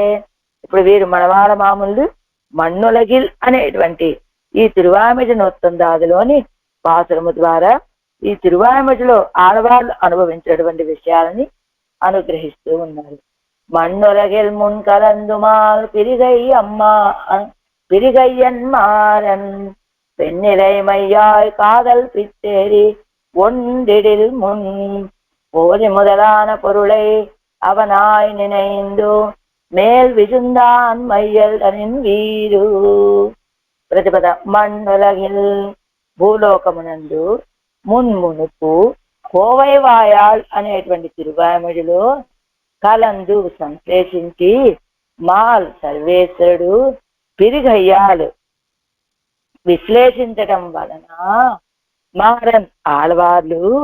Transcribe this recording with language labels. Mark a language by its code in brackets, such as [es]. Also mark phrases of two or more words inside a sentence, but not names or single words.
[te] ఇప్పుడు వీరు మనవాళ్ళ మామూలు మన్నులగిల్ అనేటువంటి ఈ తిరువాయిముడి 119లోని పాసురము ద్వారా ఈ తిరువాయిముడిలో ఆడవాళ్ళు అనుభవించినటువంటి విషయాలని అనుగ్రహిస్తూ ఉన్నారు. [ta] மன்னுலகில் முன்கலந்துமால் பிரிகை அம்மா பிரிகய்யன்மாறன் பெண்ணிலை மையாய் காதல் பித்தேறி ஒன்றிடில் முன் போதி முதலான பொருளை அவனாய் நினைந்து மேல் விசுந்தான் மையல் தனின் వీరు. [te] ప్రతిపద మన్నులగిల్ భూలోకమునందు మున్మునుపు కోవైవాయాళ్ అనేటువంటి తిరువాయిముడిలో కలందు సంశ్లేషించి మాల్ సర్వేశ్వరుడు పిరిగయ్యాలు విశ్లేషించటం వలన మారన్ ఆళ్వార్లు